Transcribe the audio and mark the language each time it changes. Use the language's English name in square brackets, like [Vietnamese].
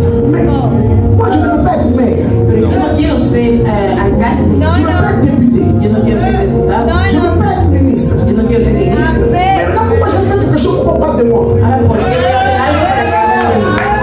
[French] Mais moi, je ne veux pas être maire. [Spanish] Pero yo no quiero ser alcalde, [French] Je ne veux pas être député. [Spanish] yo no quiero ser diputado, [French] Je ne veux pas être ministre. [Spanish] yo no quiero ser ministro. [French] Maintenant, pourquoi j'ai fait quelque chose pour qu'on parle de moi? [Spanish] Ahora, ¿por qué voy a hacer algo para que hablen de mí?